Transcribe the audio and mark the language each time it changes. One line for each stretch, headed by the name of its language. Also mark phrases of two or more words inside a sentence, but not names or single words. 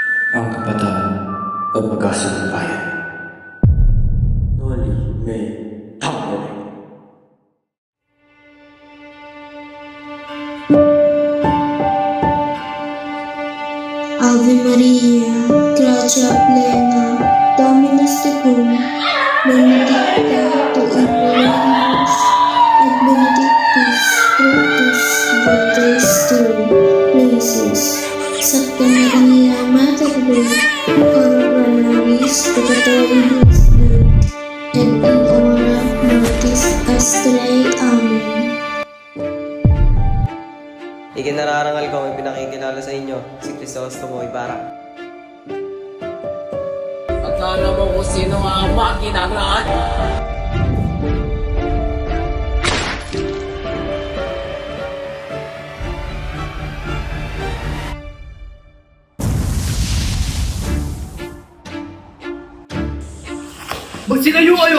Filipino: ang kabataan at pag-asa ng bayan. Noli me tangere.
Latin: Ave Maria, gratia plena, Dominus tecum, benedicta tu in mulieribus, et benedictus fructus ventris tuum, Jesus. Sancta Maria, Mater Dei, ora pro nobis peccatoribus nunc, et in hora mortis nostre. Amen.
Filipino: Ikinararangal ko ang pinakikilala sa inyo, si Crisostomo Ibarra. At alam mo kung sino ang makina ng lahat? Magsinayo kayo!